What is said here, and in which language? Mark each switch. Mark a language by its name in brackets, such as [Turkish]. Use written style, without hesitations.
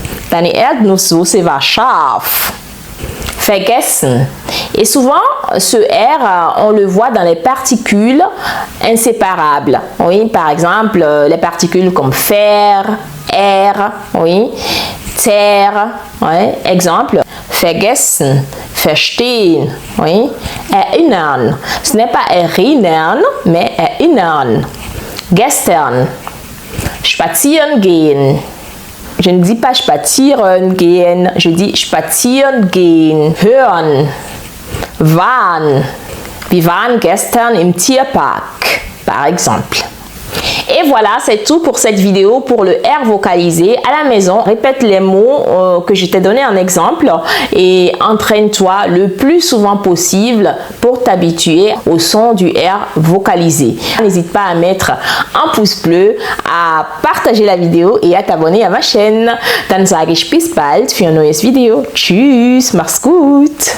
[German] Deine Erdnusssoße war scharf. Vergessen. [French] Et souvent, ce R, on le voit dans les particules inséparables. Oui, par exemple, les particules comme faire, oui, ter, oui. Exemple, vergessen, verstehen, oui, erinnern. Ce n'est pas erinnern, mais erinnern. [German] Gestern. Spazieren gehen. [French] Je ne dis pas spazieren gehen, je dis spazieren gehen. Hören. Waren. [German] Wir waren gestern im Tierpark, [French] par exemple. Et voilà, c'est tout pour cette vidéo pour le R vocalisé à la maison. Répète les mots que je t'ai donné en exemple et entraîne-toi le plus souvent possible pour t'habituer au son du R vocalisé. N'hésite pas à mettre un pouce bleu, à partager la vidéo et à t'abonner à ma chaîne. [German] Dann sage ich bis bald für ein neues Video. Tschüss, mach's gut!